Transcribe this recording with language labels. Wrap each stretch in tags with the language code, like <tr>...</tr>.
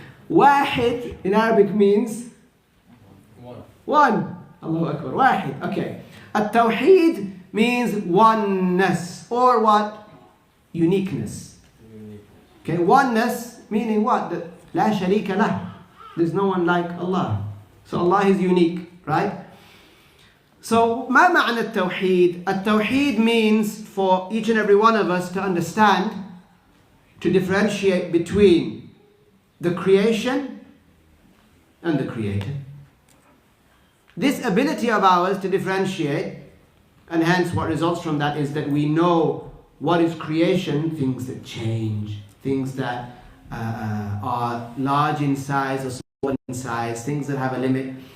<en>Wahid in Arabic means one. Allahu Akbar. Wahid. Okay. At-tawheed means oneness, or what? Uniqueness. Okay, oneness meaning what? That</en> <ar>la sharika lah.</ar> <en>There's no one like Allah. So Allah is unique, right?</en> <ar>So, ما معنى التوحيد?</ar> <en>التوحيد means for each and every one of us to understand, to differentiate between the creation and the creator. This ability of ours to differentiate, and hence what results from that is that we know what is creation, things that change, things that are large in size or small in size, things that have a limit.</en>